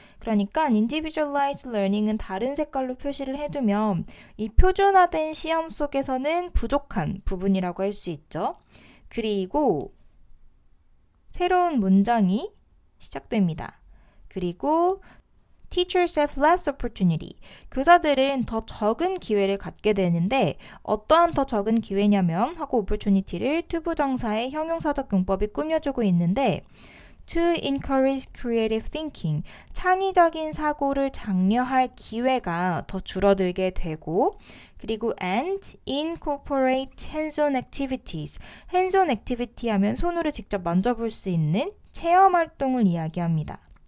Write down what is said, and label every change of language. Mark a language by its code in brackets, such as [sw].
[ko] 그러니까 individualized learning은 다른 색깔로 표시를 해두면 이 표준화된 시험 속에서는 부족한 부분이라고 할 수 있죠. 그리고 새로운 문장이 시작됩니다. 그리고 [en] Teachers have less opportunity. [ko] 교사들은 더 적은 기회를 갖게 되는데 어떠한 더 적은 기회냐면 하고 opportunity를 투부정사의 형용사적 용법이 꾸며주고 있는데 [en] to encourage creative thinking, [ko] 창의적인 사고를 장려할 기회가 더 줄어들게 되고 그리고 [en] and incorporate hands-on activities, [ko] hands-on activity 하면 손으로 직접 만져볼 수 있는 체험 활동을 이야기합니다.